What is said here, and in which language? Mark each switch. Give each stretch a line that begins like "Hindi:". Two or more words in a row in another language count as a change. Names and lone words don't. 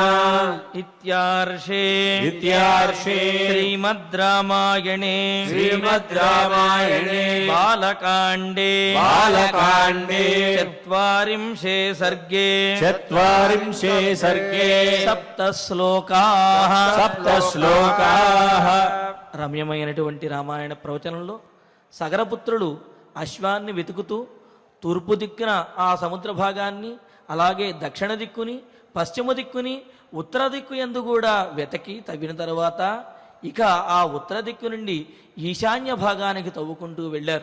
Sanskrit: इत्यार्षे श्रीमद् रामायणे श्रीमद्रामायणे बालकाण्डे बालकाण्डे चत्वारिंशे सर्गे चत्वारिंशे सर्गे సప్తశ్లోకాః सप्तश्लोकाः
Telugu: రమ్యమైనటువంటి రామాయణ ప్రవచనంలో సగరపుత్రుడు అశ్వాన్ని వెతుకుతూ తూర్పు దిక్కున ఆ సముద్ర భాగాన్ని అలాగే దక్షిణ దిక్కుని పశ్చిమ దిక్కుని ఉత్తర దిక్కు యందు కూడా వెతకి తవ్విన తర్వాత ఇక ఆ ఉత్తర దిక్కు నుండి ఈశాన్య భాగానికి తవ్వుకుంటూ వెళ్ళారు.